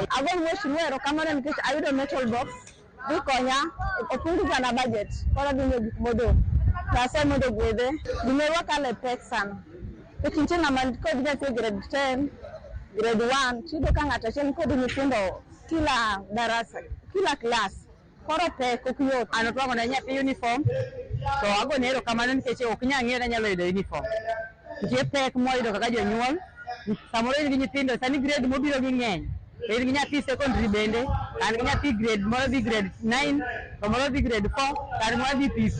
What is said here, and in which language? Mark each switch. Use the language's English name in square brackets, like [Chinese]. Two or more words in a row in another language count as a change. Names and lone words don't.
[Luo (Kenya and Tanzania)] Agol mheshimiwa erokamano nikech ayudo [English] metal box [Luo (Kenya and Tanzania)] gikonya opunguzana budget koro adhi ng'eyo gik modong'. Nyasaye mondo gwedhe gimerwa kale pek sana. Nitie ng'ama kod nyathi grade 10, grade 1, chido ka ng'ato achiel kod nyithindo [Swahili] kila darasa, kila class. [Luo (Kenya and Tanzania)] Koro pek ok yot. An otwango ne nyathi uniform, to agone erokamano nikech ok nyal ng'eyo ni nyalo yudo uniform. Nitie pek moyudo kaka jonyuol, samoro in gi nyithindo, sani grade mobiro gi ng'eny. In gi nyathi secondary bende, an gi nyathi grade moro dhi grade 9, to moro dhi grade 4, kar moro dhi PC.